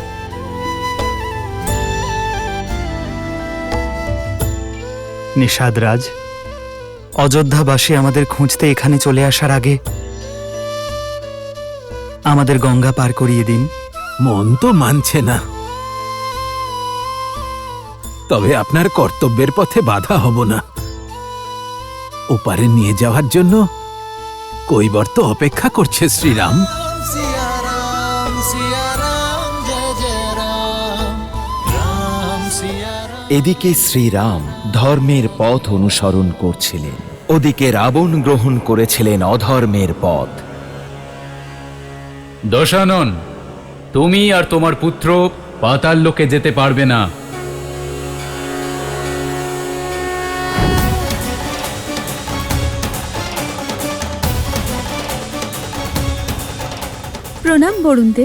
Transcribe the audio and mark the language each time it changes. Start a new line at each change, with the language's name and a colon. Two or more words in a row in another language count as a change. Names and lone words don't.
Bangla: নিষাদরাজ, অযোধ্যাবাসী আমাদের খুঁজতে এখানে চলে আসার আগে আমাদের গঙ্গা পার করিয়ে দিন। মন তো মানছে না, তবে আপনার কর্তব্যের পথে বাধা হব না। ওপারে নিয়ে যাওয়ার জন্য কৈবর্ত অপেক্ষা করছে শ্রীরাম।
Hindi: सिया राम जय जय राम राम सिया राम।
Bangla: এদিকে শ্রীরাম ধর্মের পথ অনুসরণ করছিলেন, ওদিকে রাবণ গ্রহণ করেছিলেন অধর্মের পথ। দশানন, তুমি আর তোমার পুত্র পাতাল লোকে যেতে পারবে না। প্রণাম বরুণদেব।